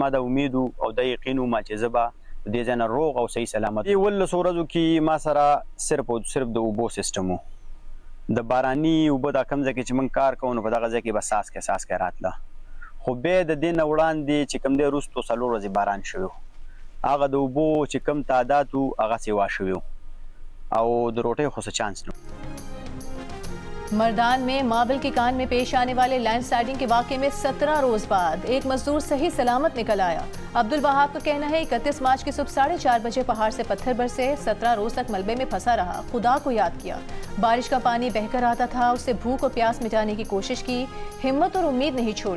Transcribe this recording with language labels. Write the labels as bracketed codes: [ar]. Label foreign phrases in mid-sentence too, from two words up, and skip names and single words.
[ps] زما د امید او د یقین وم چې زه به د دې ځای نه روغ او صحیح سلامت دې 11 ورځو کې ما سره صرف او صرف د اوبو سیسټم و د باراني اوبه دا کوم ځای کې چې موږ کار کوو نو په دغه ځای کې به څاڅکی راتله خو بیا د دې نه وړاندې چې کوم دی وروستو 4 ورځې باران شوی هغه د اوبو چې کم تعداد و هغه سیوا شوی او د روټۍ خو څه چانس نه [ur] مردان میں ماربل کی کان میں پیش آنے والے لینڈ سلائیڈنگ کے واقعے میں 17 روز بعد ایک مزدور صحیح سلامت نکل آیا. عبدالوہاب کا کہنا ہے 31 مارچ کی صبح 4:30 بجے پہاڑ سے پتھر برسے. 17 روز تک ملبے میں پھنسا رہا، خدا کو یاد کیا۔ بارش کا پانی بہہ کر آتا تھا، اس سے بھوک اور پیاس مٹانے کی کوشش کی، ہمت اور امید نہیں چھوڑی.